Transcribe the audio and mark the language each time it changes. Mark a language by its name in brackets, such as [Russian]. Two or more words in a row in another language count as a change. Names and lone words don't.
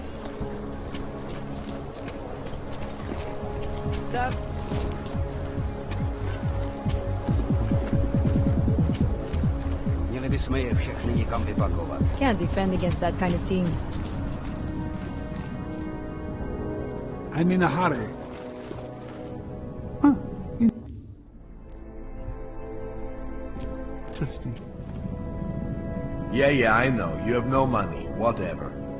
[English] Sir? [Czech] Měli bychom je všechny někam vypakovat. [English] Can't defend against that kind of thing. I'm in a hurry. Interesting. Yeah, I know. You have no money. Whatever.